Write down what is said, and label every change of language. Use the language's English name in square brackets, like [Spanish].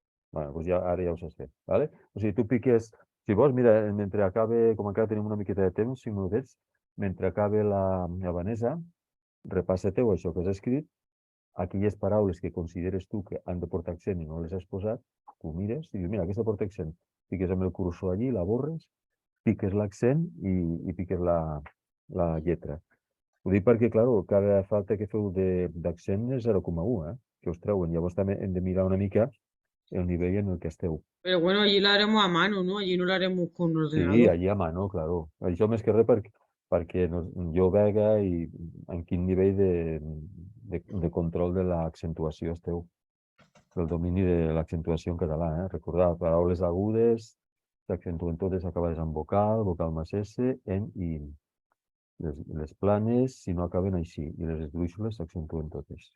[Catalan] Bueno, doncs ara ja ho saps fer, ¿vale? O sigui, tu piques... Si vols, mira, mentre acabe, com encara tenim una miqueta de temps, 5 minutets, mentre acabe la Vanessa, repassa-te-ho, això que has escrit, aquelles paraules que consideres tu que han de portar accent i no les has posat, tu mires i dius, mira, aquesta porta accent. Piques amb el cursor allí, la borres, piques l'accent i piques la lletra. Ho dic perquè, clar, cada falta que feu d'accent és 0,1, que us treuen. Llavors també hem de mirar una mica el nivell en el que esteu. [Spanish] Pero bueno, allí lo haremos a mano, ¿no? Allí no lo haremos con un ordenador. Sí, allí a mano, claro. [Catalan] Això més que res perquè jo vega i en quin nivell de control de l'accentuació esteu, del domini de l'accentuació en català. Recordar, paraules agudes s'accentuen totes acabades amb vocal, vocal més S, en i les planes, si no acaben així, i les esdrúixoles s'accentuen totes.